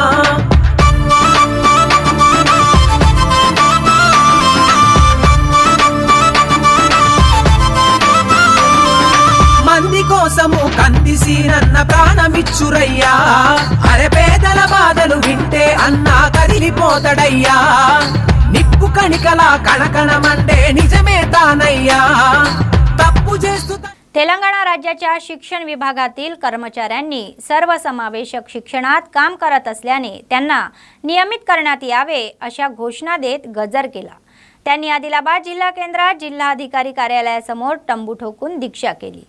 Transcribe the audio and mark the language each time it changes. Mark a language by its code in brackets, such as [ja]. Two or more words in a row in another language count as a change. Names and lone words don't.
[te] మంది కోసము కంది సీనన్న ప్రాణమిచ్చురయ్యా. అరే పేదల బాధలు వింటే అన్నా కదిలిపోతాడయ్యా. నిప్పు కణికలా కణకణమంటే నిజమే తానయ్యా. తప్పు చేస్తూ [mr] तेलंगणा राज्याच्या शिक्षण विभागातील कर्मचाऱ्यांनी सर्वसमावेशक शिक्षणात काम करत असल्याने त्यांना नियमित करण्यात यावे अशा घोषणा देत गजर केला. त्यांनी आदिलाबाद जिल्हा केंद्रात जिल्हाधिकारी कार्यालयासमोर तंबू ठोकून दीक्षा केली.